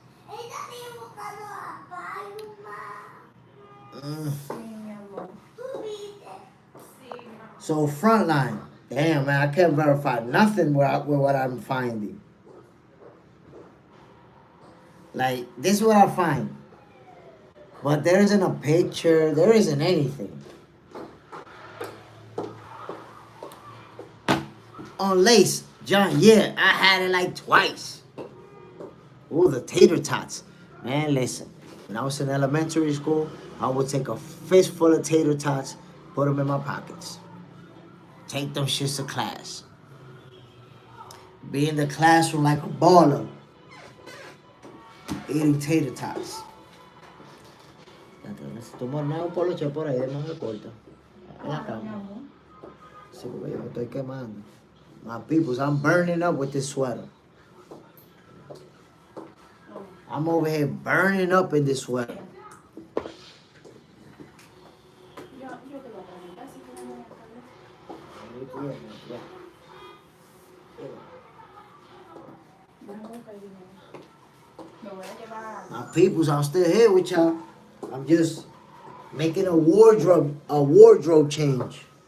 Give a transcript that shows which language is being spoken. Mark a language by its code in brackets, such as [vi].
[es] Ella tiene buscando a Paloma. Sí, mi amor. ¿Tú viste? Sí, mi amor. [en] So Frontline. Damn, man, I can't verify nothing with what I'm finding. Like, this is what I find. But there isn't a picture. There isn't anything. On lace, John, yeah, I had it like twice. Ooh, the tater tots. Man, listen. When I was in elementary school, I would take a fistful of tater tots, put them in my pockets. Take them shits to class. Be in the classroom like a baller, eating tater tots. [es] Tomar un poloche por ahí de manga corta. En la cama. Sí, porque yo me estoy quemando. [en] My peoples, I'm burning up with this sweater. I'm over here burning up in this sweater. [es] Yo te voy a preguntar si quieres me voy a llevar. [en] My peoples, I'm still here with y'all. I'm just making a wardrobe change.